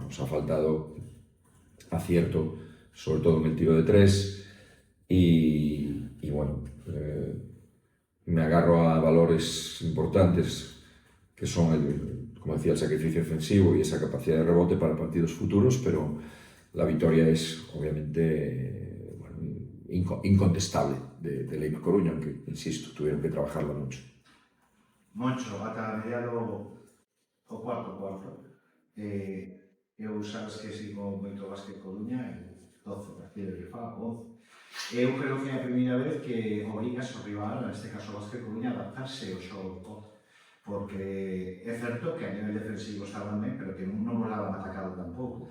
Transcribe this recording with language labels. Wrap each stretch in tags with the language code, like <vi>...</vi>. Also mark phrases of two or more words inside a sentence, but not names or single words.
<es>Nos ha faltado acierto, sobre todo en el tiro de 3 y bueno, me agarro a valores importantes que son, como decía, el sacrificio defensivo y esa capacidad de rebote para partidos futuros, pero la victoria es obviamente incontestable de Leima Coruña, aunque, insisto, tuvieron que trabajarla mucho.</es> <gl>Moncho, ata mediado o cuarto. Eu sabes que sigo moito básquet Coruña, 12 partidos que fa, 11. Eu creo que é a primeira vez que obrigas ao rival, neste caso o básquet Coruña, a adaptarse ao xogo do porque é certo que a nivel defensivo estaban ben, pero que non nos daban atacado tampouco.</gl>